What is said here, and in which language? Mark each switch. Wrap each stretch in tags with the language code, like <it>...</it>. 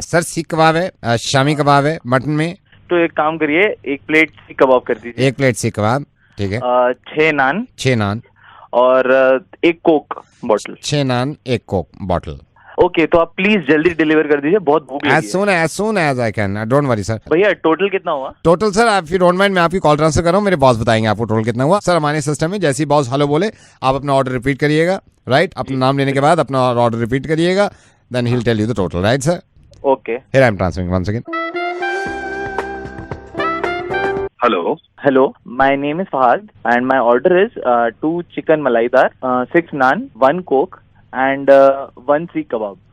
<hi>Sir सीख कबाब है, शामी कबाब है मटन में। तो एक काम करिए, 1 प्लेट सीख कबाब कर दीजिए। 1 प्लेट सीख कबाब, ठीक है। 6 नान। 6 नान और 1 कोक बॉटल। 6 नान 1 कोक बॉटल। ओके, तो आप प्लीज जल्दी डिलीवर कर दीजिए, बहुत भूख लगी है।</hi> <en>as soon as I can, don't worry sir.</en> <hi>भैया टोटल कितना हुआ? टोटल सर आप</hi> <en>you don't mind,</en> <hi>मैं आपकी कॉल ट्रांसफर कर रहा हूँ, मेरे बॉस बताएंगे आपको टोटल कितना हुआ। सर हमारे सिस्टम में जैसे ही बॉस हेलो बोले, आप अपना ऑर्डर रिपीट करिएगा, राइट? अपना नाम लेने के बाद अपना ऑर्डर रिपीट करिएगा,</hi> <en>Then he will tell you the total, right sir?</en> <hi>Okay,</hi> <en>Here I am transferring once again. Hello hello, my name is Fahad and my order is 2 chicken malaidar, 6 naan, 1 coke and 1 seekh kebab.</en>